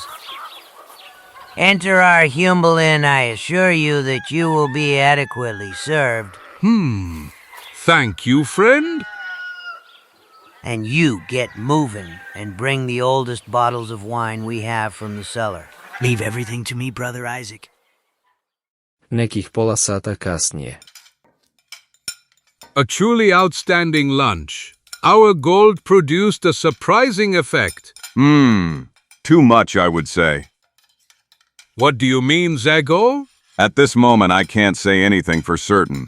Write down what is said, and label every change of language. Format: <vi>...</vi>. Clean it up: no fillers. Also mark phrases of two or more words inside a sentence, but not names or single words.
<en>Enter our humble inn, I assure you that you will be adequately served. Thank you, friend. And you get moving and bring the oldest bottles of wine we have from the cellar. Leave everything to me, brother Isaac.</en> <hr>Nekih pola sata kasnije.</hr> <en>A truly outstanding lunch. Our gold produced a surprising effect. Too much, I would say. What do you mean, Zagor? At this moment, I can't say anything for certain.</en>